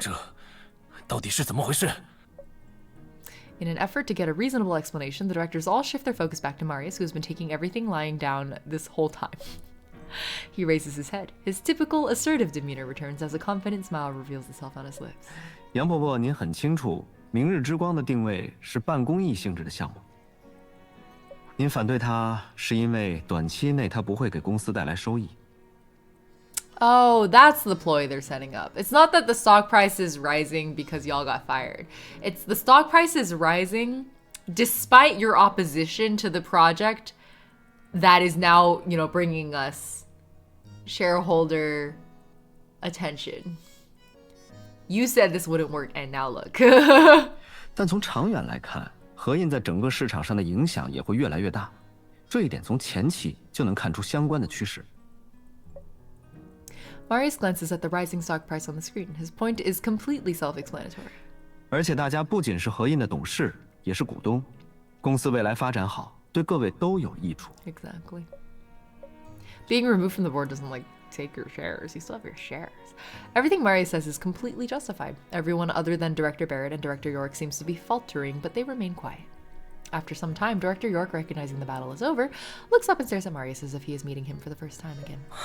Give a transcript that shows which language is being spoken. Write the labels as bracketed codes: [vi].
[zh] 这到底是怎么回事？ [en] In an effort to get a reasonable explanation, the directors all shift their focus back to Marius, who has been taking everything lying down this whole time. He raises his head. His typical assertive demeanor returns as a confident smile reveals itself on his lips. [zh] 杨伯伯，您很清楚，明日之光的定位是半公益性质的项目。您反对它，是因为短期内它不会给公司带来收益。 [en] Oh, that's the ploy they're setting up. It's not that the stock price is rising because y'all got fired. It's the stock price is rising despite your opposition to the project that is now, you know, bringing us shareholder attention. You said this wouldn't work, and now look. [zh] 但从长远来看，合印在整个市场上的影响也会越来越大，这一点从前期就能看出相关的趋势。 [en] Marius glances at the rising stock price on the screen. His point is completely self-explanatory. [zh] 而且大家不仅是合印的董事，也是股东，公司未来发展好，对各位都有益处。 [en] Exactly. Being removed from the board doesn't like take your shares. You still have your shares. Everything Marius says is completely justified. Everyone other than Director Barrett and Director York seems to be faltering, but they remain quiet. After some time, Director York, recognizing the battle is over, looks up and stares at Marius as if he is meeting him for the first time again.